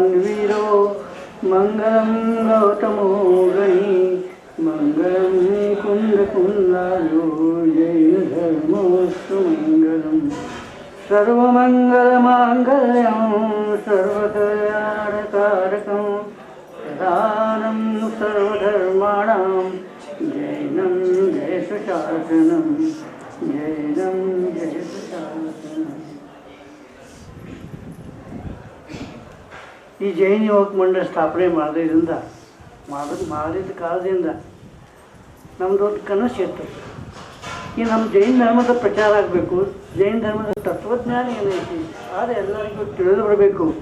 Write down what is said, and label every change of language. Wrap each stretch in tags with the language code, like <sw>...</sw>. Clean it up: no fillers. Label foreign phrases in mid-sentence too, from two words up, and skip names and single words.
<sa>वीरो मंगलम गौतमो गणी मंगलम कुंद कुंदालो जैन धर्मोस्तु मंगलम सर्वमंगल मांगल्यम सर्वकल्याणकारकम प्रधानम सर्वधर्माणां जैनं जयतु शासनं जैनं जयतु शासनं.</sa> <kn>ಈ ಜೈನ ಯುವಕ ಮಂಡಳ ಸ್ಥಾಪನೆ ಮಾಡೋದ್ರಿಂದ ಮಾಡಿದ ಕಾಲದಿಂದ ನಮ್ಮದು ಒಂದು ಕನಸು ಇತ್ತು. ಈ ನಮ್ಮ ಜೈನ ಧರ್ಮದ ಪ್ರಚಾರ ಆಗಬೇಕು, ಜೈನ ಧರ್ಮದ ತತ್ವಜ್ಞಾನ ಏನೈತಿ ಆದರೆ ಎಲ್ಲರಿಗೂ ತಿಳಿದು ಬರಬೇಕು.</kn>